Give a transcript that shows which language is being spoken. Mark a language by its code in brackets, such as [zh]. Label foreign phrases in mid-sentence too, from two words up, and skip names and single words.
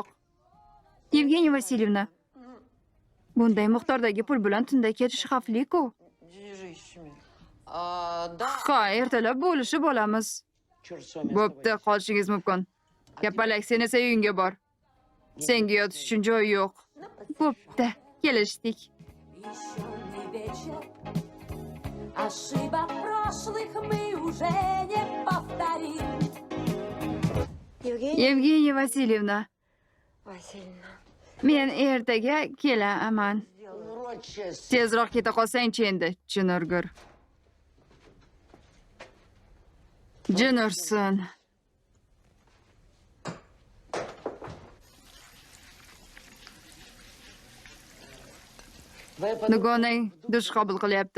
[uz] Yevgeniya Vasilyevna, bunday miqdordagi pul bilan tunda ketish xavfli-ku. Ha, ertalab bo'lishib olamiz. Bo'pti, qolishingiz mumkin. Kapalak, sen esa uyingga bor. Senga yotish uchun joy yo'q. Bo'pti, kelishdik. [ru] Еще не вечер, ошибок прошлых мы уже не повторим. [uz] Yevgeniya Vasilyevna, men ertaga kelaman. Tezroq keta qolsang-chi endi, Chinurgur. Jin ursin. Dugonang dush qabul qilyapti.